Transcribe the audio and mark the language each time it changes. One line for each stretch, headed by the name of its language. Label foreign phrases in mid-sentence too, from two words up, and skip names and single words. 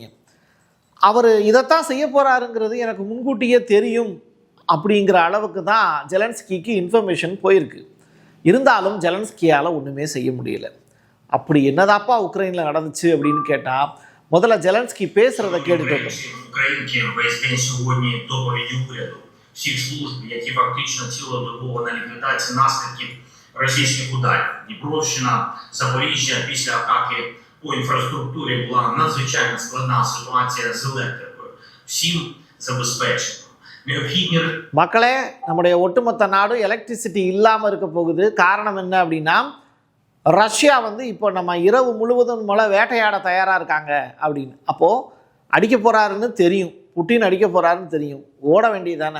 Tamil: அவர் இதைத்தான் செய்ய போறாருங்கிறது எனக்கு முன்கூட்டியே தெரியும் அப்படிங்கிற அளவுக்கு தான் ஜெலன்ஸ்கிக்கு இன்ஃபர்மேஷன் போயிருக்கு. இருந்தாலும் ஜெலன்ஸ்கியால் ஒன்றுமே செய்ய முடியல. அப்படி என்னதாப்பா உக்ரைனில் நடந்துச்சு அப்படின்னு கேட்டால், முதல்ல ஜெலன்ஸ்கி பேசுகிறத கேட்டுட்டு வந்தோம்.
Ukrainian: всіх служб, які фактично цілодобово на ліквідації наслідків російських ударів. Дніпровщина, Запоріжжя після атаки по інфраструктурі була надзвичайно складна ситуація з електрикою. Всім забезпечено.
Tamil: மக்களே, நம்முடைய ஒட்டுமொத்த நாடும் எலக்ட்ரிசிட்டி இல்லாமல் இருக்க போகுது. காரணம் என்ன அப்படின்னா, ரஷ்யா இப்போ நம்ம இரவு முழுவதும் மேலே வேட்டையாட தயாராக இருக்காங்க அப்படின்னு. அப்போது அடிக்க போகிறாருன்னு தெரியும், புட்டின் அடிக்க போகிறாருன்னு தெரியும், ஓட வேண்டியது தானே.